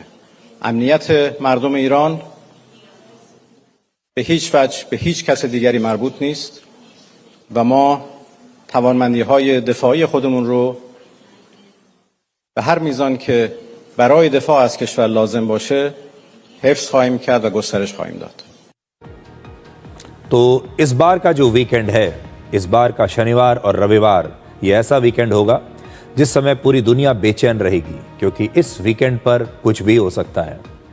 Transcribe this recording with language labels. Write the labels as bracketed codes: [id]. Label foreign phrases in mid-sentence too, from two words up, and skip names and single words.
[fa] امنیت مردم ایران به هیچ وجه به هیچ کس دیگری مربوط نیست و ما توانمندی‌های دفاعی خودمون رو به هر میزان که برای دفاع از کشور لازم باشه حفظ خواهیم کرد و گسترش خواهیم داد. [hi] तो इस बार का जो वीकेंड है, इस बार का शनिवार और रविवार, ये ऐसा वीकेंड होगा जिस समय पूरी दुनिया बेचैन रहेगी, क्योंकि इस वीकेंड पर कुछ भी हो सकता है।